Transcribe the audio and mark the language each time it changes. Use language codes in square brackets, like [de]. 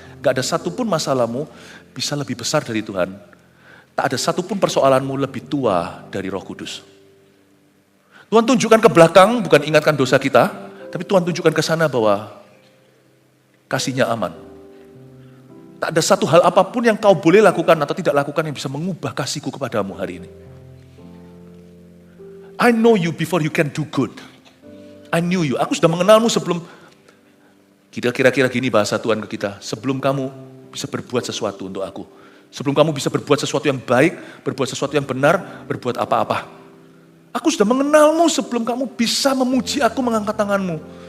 [id] Gak ada satupun masalahmu bisa lebih besar dari Tuhan. Tak ada satupun persoalanmu lebih tua dari Roh Kudus. Tuhan tunjukkan ke belakang, bukan ingatkan dosa kita, tapi Tuhan tunjukkan ke sana bahwa kasih-Nya aman. Tak ada satu hal apapun yang kau boleh lakukan atau tidak lakukan yang bisa mengubah kasih-Ku kepadamu hari ini. [en] I know you before you can do good. I knew you. [id] Aku sudah mengenalmu sebelum, kira-kira gini bahasa Tuhan ke kita, sebelum kamu bisa berbuat sesuatu untuk aku. Sebelum kamu bisa berbuat sesuatu yang baik, berbuat sesuatu yang benar, berbuat apa-apa. Aku sudah mengenalmu sebelum kamu bisa memuji aku mengangkat tanganmu.